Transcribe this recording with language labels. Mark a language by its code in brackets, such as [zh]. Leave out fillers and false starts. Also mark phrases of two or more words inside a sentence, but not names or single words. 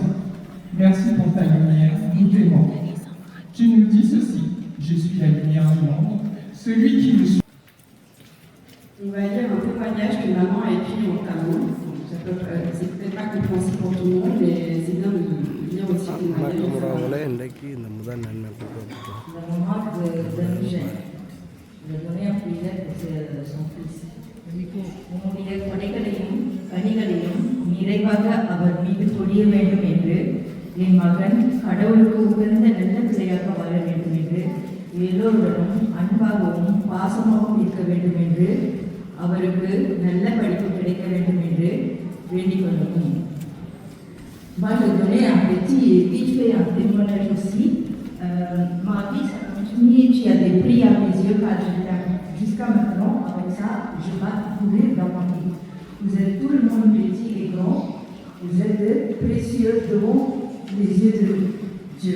[fr] Merci pour ta lumière, nous t'aimons. Tu nous dis ceci, je suis la lumière du monde, celui qui me suit. On va lire un témoignage que maman a écrit en tamou. C'est peut-être pas compréhensible pour tout le monde, mais c'est bien de lire aussi un témoignage. [ta] உறவுகளே இன்றைக்கு இந்த முதல் நன்மை கொடுக்கப்பட்டோம். [fr] Le moment de Eugène, il a donné un privilège pour son fils. [ta] உன்னுடைய கொடைகளையும் கனிகளையும் நிறைவாக அவர் மீது பொழிய வேண்டும் என்று என் மகன் கடவுளுக்கு உகந்த நல்ல பிள்ளையாக வர வேண்டும் என்று எல்லோருடனும் அன்பாகவும் பாசமாகவும் இருக்க வேண்டும் என்று அவருக்கு நல்ல படிப்பு கிடைக்க வேண்டும் என்று வேண்டிக் கொள்ளவும். [fr] Moi, je donnais un vite fait un témoignage aussi. Ma vie, ça continue. Tu as des prix à mes yeux quand je t'aime. Jusqu'à maintenant, avec ça, je vais courir dans ma vie. Vous êtes tout le monde petit et grand. Vous êtes précieux devant les yeux de Dieu.